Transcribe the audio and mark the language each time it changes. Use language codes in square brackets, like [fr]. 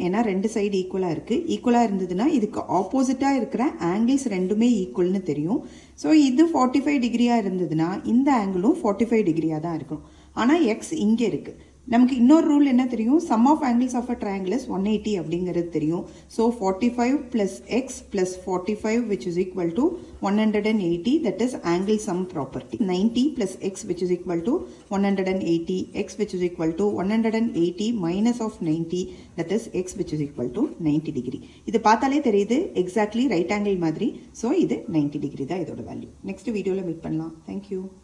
[ta] ஏன்னா ரெண்டு சைடு ஈக்குவலாக இருக்குது. ஈக்குவலாக இருந்ததுன்னா இதுக்கு ஆப்போசிட்டாக இருக்கிற ஆங்கிள்ஸ் ரெண்டுமே ஈக்குவல்னு தெரியும். ஸோ இது 45 டிகிரியாக இருந்ததுன்னா இந்த ஆங்கிளும் 45 டிகிரியாக தான் இருக்கும். ஆனால் எக்ஸ் இங்கே இருக்குது. நமக்கு இன்னொரு ரூல் என்ன தெரியும், [en] sum of angles of a triangle is 180 [ta] அப்படிங்கிறது தெரியும். [en] So 45 + x + 45 which is equal to 180, that is angle sum property. 90 + x which is equal to 180, x which is equal to 180 minus of 90, that is x which is equal to 90 degree. [ta] இது பார்த்தாலே தெரியுது exactly right angle மாதிரி. So இது 90 degree தான் இதோட value. Next வீடியோவில் meet பண்ணலாம். Thank you.